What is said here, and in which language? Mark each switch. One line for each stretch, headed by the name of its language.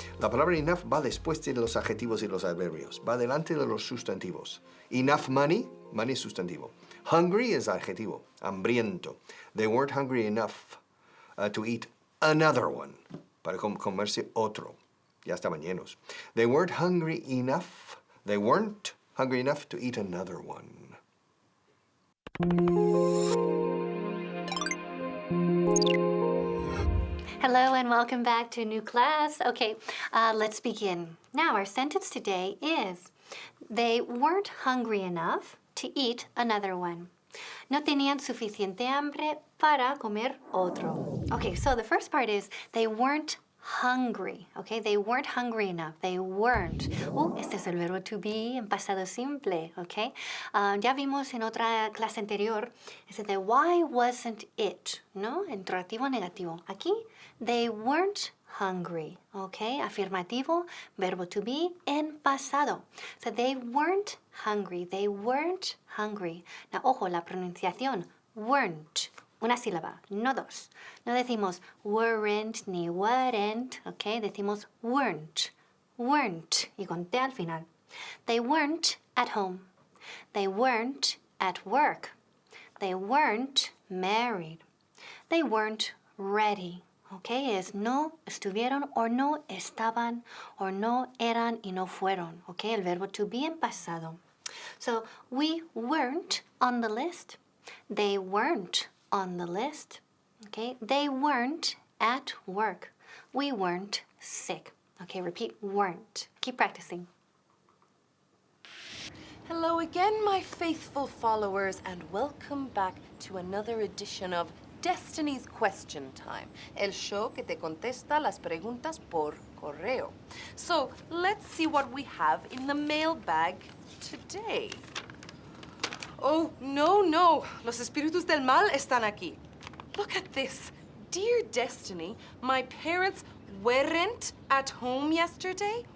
Spanish: La palabra enough va después de los adjetivos y los adverbios. Va delante de los sustantivos. Enough money, money es sustantivo. Hungry es adjetivo, hambriento.
English: They weren't hungry enough to eat another one.
Spanish: Para comerse otro. Ya estaban llenos.
English: They weren't hungry enough. They weren't hungry enough to eat another one. Hello and welcome back to a new class. Okay, let's begin. Now, our sentence today is, they weren't hungry enough to eat another one.
Spanish: No tenían suficiente hambre para comer otro.
English: Okay, so the first part is, they weren't hungry, okay? They weren't hungry enough. They weren't.
Spanish: Este es el verbo to be en pasado simple, okay? Ya vimos en otra clase anterior, ese de
English: why wasn't it,
Spanish: ¿no? Interrogativo negativo.
English: Aquí, they weren't hungry, okay?
Spanish: Afirmativo, verbo to be en pasado.
English: So they weren't hungry. They weren't hungry.
Spanish: Now, ojo, la pronunciación, weren't. Una sílaba, no dos. No decimos weren't ni weren't, ¿ok? Decimos weren't, weren't, y con T al final.
English: They weren't at home. They weren't at work. They weren't married. They weren't ready, ¿ok?
Spanish: Es no estuvieron o no estaban o no eran y no fueron, ¿ok? El verbo to be en pasado.
English: So, we weren't on the list. They weren't on the list, okay? They weren't at work. We weren't sick. Okay, repeat, weren't. Keep practicing. Hello again, my faithful followers, and welcome back to another edition of Destiny's Question Time,
Spanish: el show que te contesta las preguntas por correo.
English: So, let's see what we have in the mailbag today. Oh, no.
Spanish: Los espíritus del mal están aquí.
English: Look at this. Dear Destiny, my parents weren't at home yesterday.